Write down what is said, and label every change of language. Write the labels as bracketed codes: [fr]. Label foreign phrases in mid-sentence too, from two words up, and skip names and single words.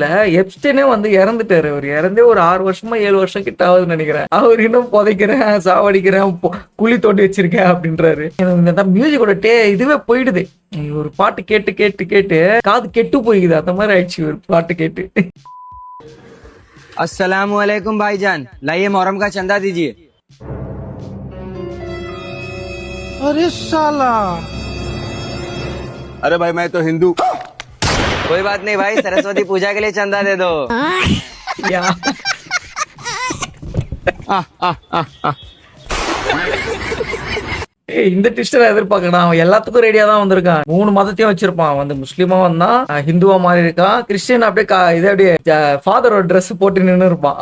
[ta] எப்ஸ்டைனே வந்து இறந்துட்டாரு. அவர் இறந்தே ஒரு 6 வருஷமா 7 வருஷம் கிட்ட ஆகுதுன்னு நினைக்கிறேன். அவர் இன்னும் புதைக்கிறேன், சாவடிக்கிறேன், குழி தோண்டி வச்சிருக்கேன் அப்படின்றாரு. இந்த மியூசிக்கோட இதுவே போயிடுது. ஒரு பாட்டு கேட்டு கேட்டு கேட்டு காது கெட்டு போயிடுது. அந்த மாதிரி ஆயிடுச்சு ஒரு பாட்டு கேட்டு. [hi] अस्सलामुअलैकुम भाईजान, लाइए मोहर्रम का चंदा दीजिए। अरे साला, अरे भाई मैं तो हिंदू। कोई बात नहीं भाई, सरस्वती पूजा के लिए चंदा दे दो। [ta] இந்த ட்விஸ்டர் எதிர்பார்க்கணும். அவன் எல்லாத்துக்கும் ரெடியா தான் வந்திருக்கான். 3 மதத்தையும் வச்சிருப்பான். வந்து முஸ்லீமா வந்தான், ஹிந்துவா மாறி இருக்கான், கிறிஸ்டியன் அப்படியே இதே அப்படியே ஃபாதரோட ட்ரெஸ் போட்டு நின்று இருப்பான்.